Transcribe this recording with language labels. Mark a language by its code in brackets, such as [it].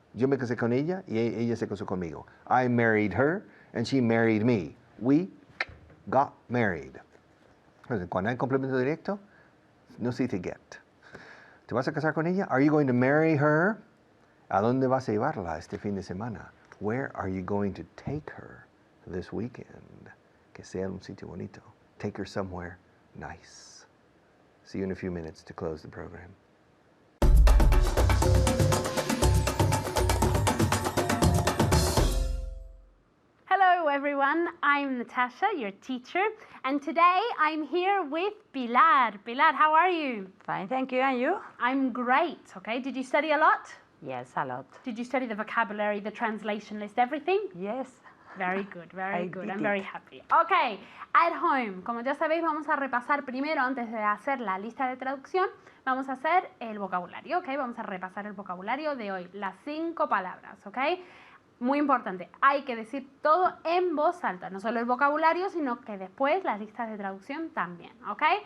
[es] Yo me casé con ella y ella se casó conmigo. [en] I married her and she married me. We got married. [es] Cuando hay complemento directo, no se dice get. ¿Te vas a casar con ella? [en] Are you going to marry her? [es] ¿A dónde vas a llevarla este fin de semana? [en] Where are you going to take her this weekend? [es] Que sea un sitio bonito. [en] Take her somewhere nice. See you in a few minutes to close the program. everyone. I'm Natasha, your teacher, and today I'm here with Pilar. Pilar, how are you? Fine, thank you. And you? I'm great, okay? Did you study a lot? Yes, a lot. Did you study the vocabulary, the translation list, everything? Yes. Very good, very I good. did I'm it. very happy. Okay, at home. [es] Como ya sabéis, vamos a repasar primero, antes de hacer la lista de traducción, vamos a hacer el vocabulario, ¿ok? Vamos a repasar el vocabulario de hoy, las 5 palabras, ¿ok? Muy importante, hay que decir todo en voz alta, no solo el vocabulario, sino que después las listas de traducción también, ¿ok?